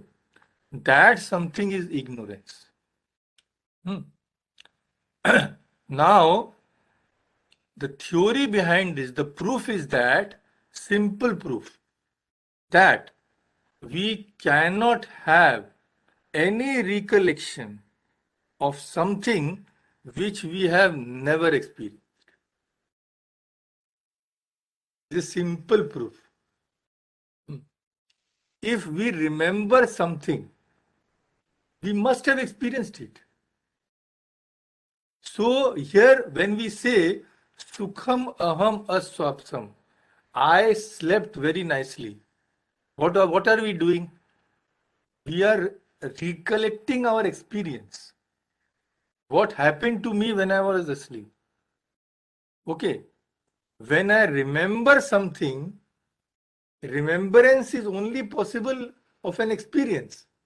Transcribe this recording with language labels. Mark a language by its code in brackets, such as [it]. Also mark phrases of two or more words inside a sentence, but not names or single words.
[en] That something is ignorance. Now, the theory behind this, the proof is that, simple proof, that we cannot have any recollection of something which we have never experienced. This is simple proof. If we remember something, we must have experienced it. So here when we say [sa] Sukham aham aswapsam, [en] I slept very nicely. What are we doing? We are recollecting our experience. What happened to me when I was asleep? Okay. When I remember something, remembrance is only possible of an experience.